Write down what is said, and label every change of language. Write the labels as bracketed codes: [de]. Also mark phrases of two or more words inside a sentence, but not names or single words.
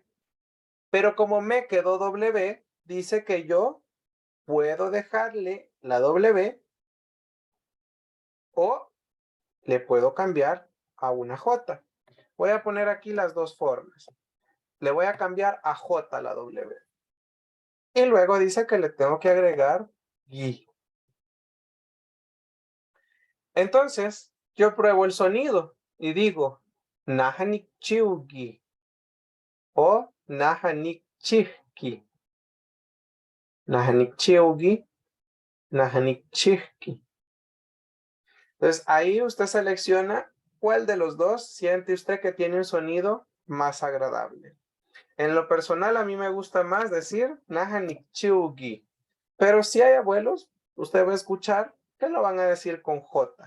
[es] Pero como me quedó W, dice que yo puedo dejarle la W o le puedo cambiar a una J. Voy a poner aquí las dos formas. Le voy a cambiar a J la W. Y luego dice que le tengo que agregar GI. Entonces, yo pruebo el sonido y digo, [nah] Nahanik Chiugi o Nahanik Chihki. Nahanik Chiugi, Nahanik Chihki. [es] Entonces, ahí usted selecciona cuál de los dos siente usted que tiene un sonido más agradable. En lo personal, a mí me gusta más decir [nah] Nahanik Chiugi. [es] Pero si hay abuelos, usted va a escuchar que lo van a decir con J.